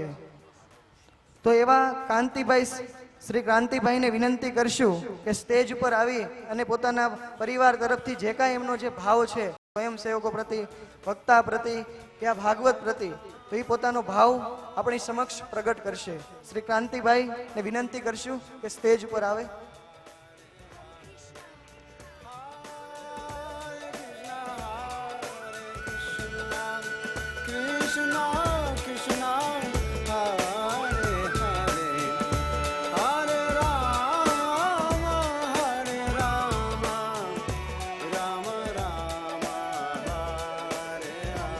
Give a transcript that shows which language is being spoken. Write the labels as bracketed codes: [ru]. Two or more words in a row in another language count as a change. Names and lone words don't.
[gu] તો એવા કાંતિભાઈ, શ્રી ક્રાંતિભાઈને વિનંતી કરશું કે સ્ટેજ ઉપર આવી અને પોતાના પરિવાર તરફથી જે કાંઈ એમનો જે ભાવ છે સ્વયંસેવકો પ્રતિ, વક્તા પ્રતિ કે આ ભાગવત પ્રતિ, તો એ પોતાનો ભાવ આપણી સમક્ષ પ્રગટ કરશે. શ્રી ક્રાંતિભાઈને વિનંતી કરશું કે સ્ટેજ ઉપર આવે. [sa] कृष्ण कृष्ण हरे हरे हरे राम हरे राम राम राम हरे हरे.